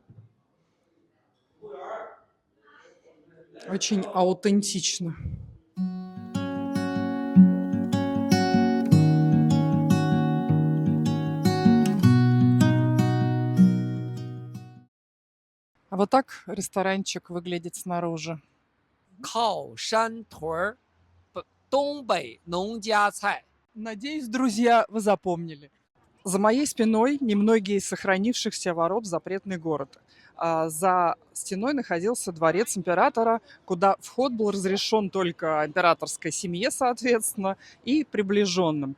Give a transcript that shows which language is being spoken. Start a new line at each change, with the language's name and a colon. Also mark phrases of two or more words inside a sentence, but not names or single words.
Russian: Очень аутентично. А вот так ресторанчик выглядит снаружи.
Chinese: 靠山屯儿，东北农家菜。
Russian: Надеюсь, друзья, вы запомнили. За моей спиной немногие из сохранившихся ворот в запретный город. За стеной находился дворец императора, куда вход был разрешен только императорской семье, соответственно, и приближенным.